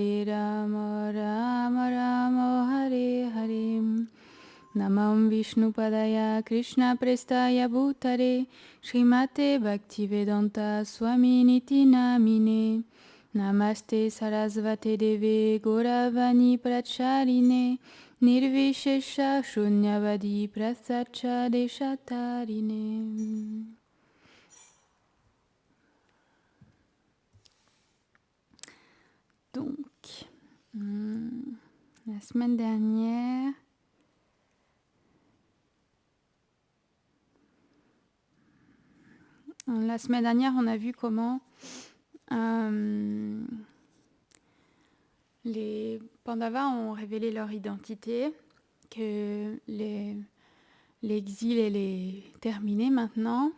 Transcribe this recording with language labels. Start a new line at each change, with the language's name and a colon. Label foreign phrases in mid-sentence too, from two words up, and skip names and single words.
Sanskrit: राम राम हरे हरे नमं विष्णुपादाय कृष्ण प्रेस्टाय भूतरे श्रीमते भक्तिवेदान्त स्वामी निति नामिने नमस्ते सरस्वते देवे गौरवाणि प्रचारिणे निर्विशेष शून्यवादि प्रसच देशतारिणे.
French: Donc, la semaine dernière, on a vu comment les Pandavas ont révélé leur identité, que l'exil est terminé maintenant.